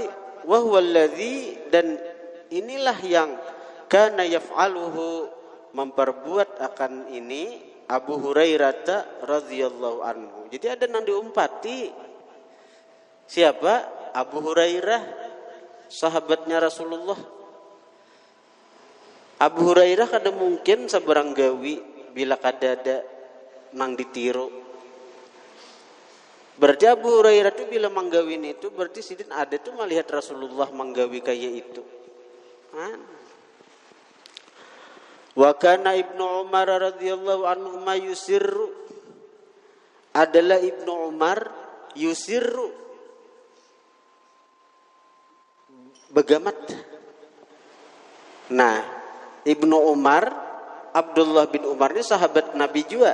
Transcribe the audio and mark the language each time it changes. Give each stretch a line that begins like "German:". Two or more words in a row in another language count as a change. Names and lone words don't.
Arabic: وهو الذي,
Banjar: dan inilah yang
Arabic: كان يفعله,
Banjar: memperbuat akan ini Abu Hurairah
Arabic: رضي الله عنه.
Banjar: Jadi ada yang diumpati. Siapa? Abu Hurairah, sahabatnya Rasulullah. Abu Hurairah kada mungkin seberang gawi bila kada ada nang ditiru. Berarti Abu Hurairah itu bila manggawin itu berarti sidin ada tuh melihat Rasulullah manggawi kayak itu.
Arabic: وكان ابن عمر رضي الله عنه ما يسر,
Banjar: adalah Ibnu Umar yusirru, begamat. Nah, Ibnu Umar Abdullah bin Umar ini sahabat Nabi juga.